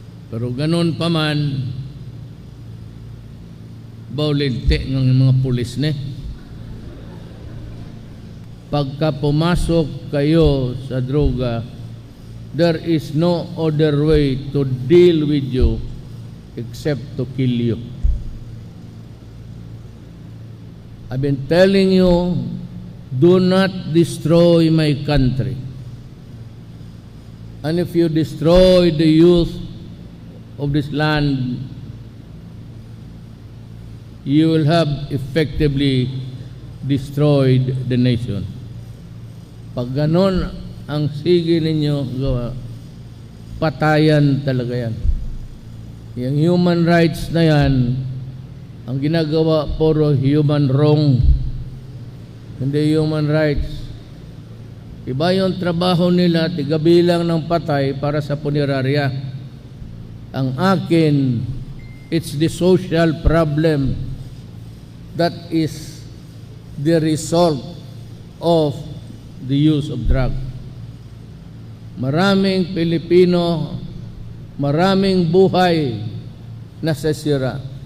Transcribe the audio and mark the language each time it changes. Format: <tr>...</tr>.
<tl>Pero ganun pa man, bawlinte ng mga pulis ne. Pagka pumasok kayo sa droga,</tl> <en>there is no other way to deal with you except to kill you. I've been telling you, do not destroy my country. And if you destroy the youth of this land, you will have effectively destroyed the nation.</en> <tl>Pag ganon ang sige ninyo gawa, patayan talaga yan. Yung human rights na yan, ang ginagawa puro human wrong, hindi human rights. Iba yung trabaho nila, tigabilang ng patay para sa punerarya. Ang akin,</tl> <en>it's the social problem that is the result of the use of drug.</en> <tl>Maraming Pilipino, maraming buhay nasasira.</tl>